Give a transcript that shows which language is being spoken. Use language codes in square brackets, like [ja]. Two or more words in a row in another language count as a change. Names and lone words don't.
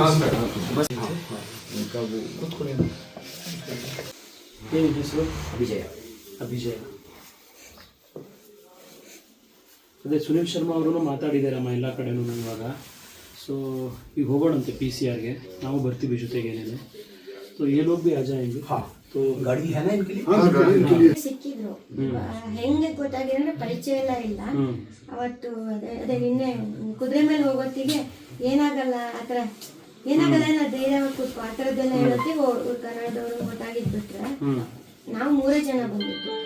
[kn] ಏನು ಹೆಸರು? ವಿಜಯ ಅಭಿಜಯ. ಅದೇ ಸುನಿಲ್ ಶರ್ಮಾ ಅವರು ಮಾತಾಡಿದ್ದಾರಮ್ಮ ಎಲ್ಲ ಕಡೆನೂ ಇವಾಗ. ಸೊ ಈಗ ಹೋಗೋಣಂತೆ PCR ಗೆ, ನಾವು ಬರ್ತೀವಿ ಜೊತೆಗೆ ಏನೇನೆ. [hi] तो ये लोग भी आ जाएंगे. हाँ तो गाड़ी है ना इनके लिए. [kn] ಸಿಕ್ಕಿದ್ರು. ಹೆಂಗೆ ಗೊತ್ತಾಗಿದೆ ಅಂದ್ರೆ ಪರಿಚಯ ಎಲ್ಲ ಇಲ್ಲ. ಅವತ್ತು ಅದೇ ನಿನ್ನೆ ಕುದುರೆ ಮೇಲೆ ಹೋಗೋತ್ತಿಗೆ ಏನಾಗಲ್ಲ ಆತರ ಏನಾಗಲ್ಲ ನಾ ಧೈರ್ಯವಾಗಿ ಕೂತ್ಕೊ ಆ ಥರದ್ದೆಲ್ಲ ಹೇಳೋತ್ತಿಗೆ ಕನ್ನಡದವರು ಗೊತ್ತಾಗಿದ್ಬಿಟ್ರೆ ನಾವು 3 ಜನ ಬಂದಿದ್ದು.